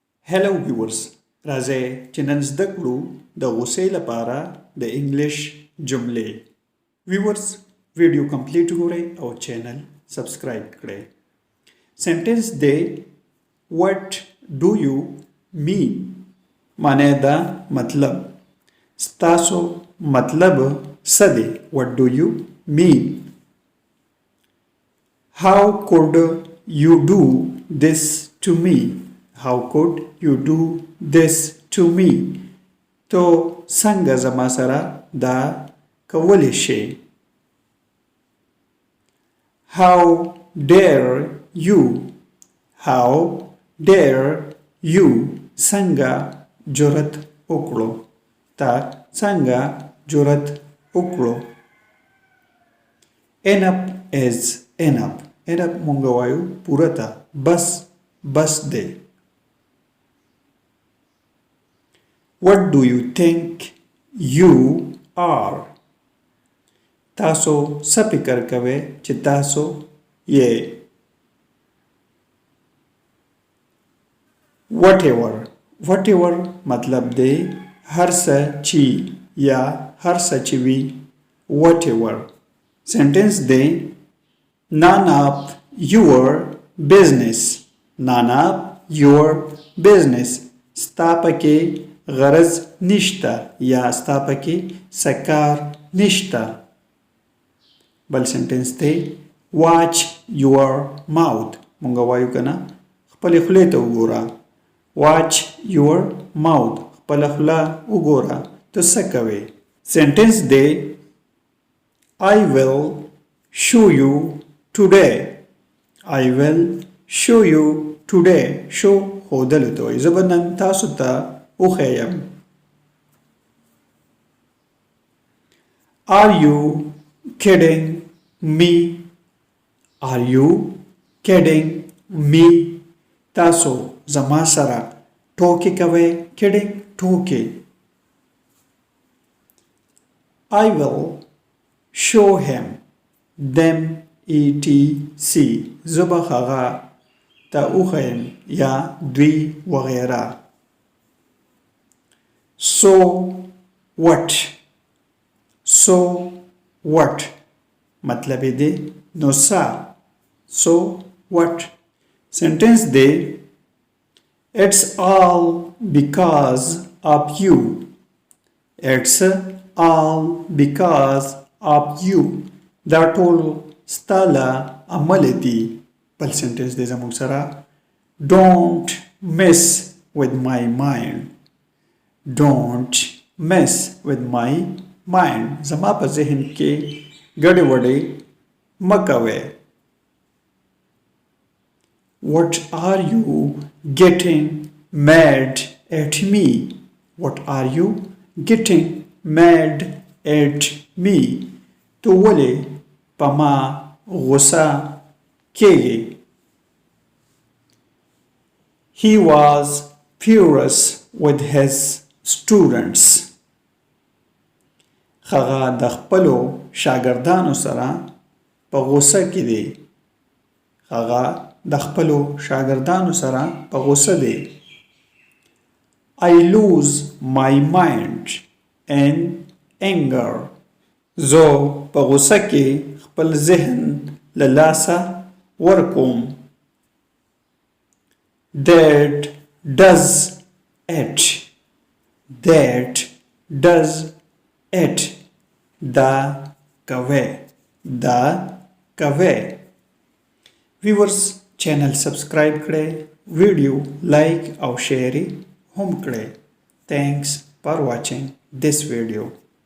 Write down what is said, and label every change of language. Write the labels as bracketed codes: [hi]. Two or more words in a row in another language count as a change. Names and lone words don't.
[en] Hello viewers, [ps] راځئ چې نن زده کړو د غوسې لپاره د انګلیش جملې. viewers ویډیو کمپلیټ ګورئ او چینل سبسکرایب کړئ. سنټنس دی [en] what do you mean [ps] معنی دا مطلب ستاسو مطلب څه دی. [en] what do you mean how could you do this to me how could you do this to me [ps] تو څنګه زما سره دا کولی شي. [en] how dare you how dare you [ps] څنګه جرأت وکړو تا څنګه جرأت وکړو. [en] enough is enough enough [ps] مونږ وایو پوره ده بس دی. [en] What do you think you are [ps] تاسو څه فکر کوئ چې تاسو یې. whatever مطلب دی هر څه چې یا هر څه چې وي. [en] whatever sentence [ps] دی [en] none of your business none of your business [ps] ستا پکې غرض نشته یا ستا پکې سکار نشته. بل سنټنس دی [en] watch your mouth [ps] مونږ وایو که نه خپلې خولې ته وګوره. [en] watch your mouth [ps] خپله خوله وګوره ته څه کوې. سنټنس دی [en] I will show you today I will show you today show [ps] ښودلو ته وایي. زه به نن تاسو ته وښیم. [en] are you kidding me are you kidding me [ps] تاسو زما سره ټوکې کوئ. kidding ټوکې. [en] I will show him them etc [ps] زه به هغه ته وښیم یا دوی وغیره. [en] so what [ps] مطلب دی نو څه. [en] so what sentence دی it's all because of you it's all because of you [ps] دا ټول ستا له امله دي. بل سنټنس دی زموږ سره [en] don't mess with my mind don't mess with my mind [ps] زما په ذهن کې ګډې وډې مه کوئ. [en] what are you getting mad at me what are you getting mad at me [ps] تو ولې په ما غوسه کېږي. [en] he was furious with his students [ps] هغه د خپلو شاګردانو سره په غوسه کې دی. هغه د خپلو شاګردانو سره په غوسه دی. [en] I lose my mind in anger [ps] زه په غوسه کې خپل ذهن له لاسه ورکوم. [en] that does it [ps] دا کوي viewers چینل سبسکرایب کړئ ویډیو لایک او شیر هم کړئ. [en] thanks for watching this video.